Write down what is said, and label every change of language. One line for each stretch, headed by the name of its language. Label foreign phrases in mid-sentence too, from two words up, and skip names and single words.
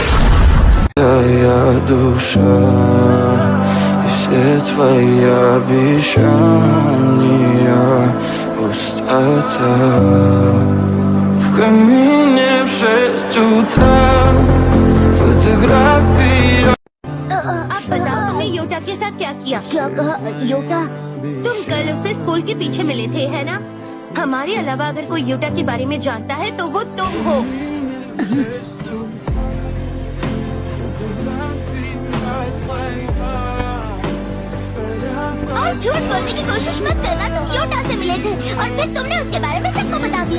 Russian: Твоя душа, и все твои обещания, пустота. В камине в 6 утра фотография.
Hindi: आप बताओ तुमने योटा के साथ क्या किया? क्या कहा? योटा? तुम कल उससे स्कूल के पीछे मिले थे, है ना? हमारे अलावा अगर कोई योटा के बारे में जानता है तो वो तुम हो। और झूठ बोलने की कोशिश मत करना, तुम योटा से मिले थे और फिर तुमने उसके बारे में सबको बता दिया।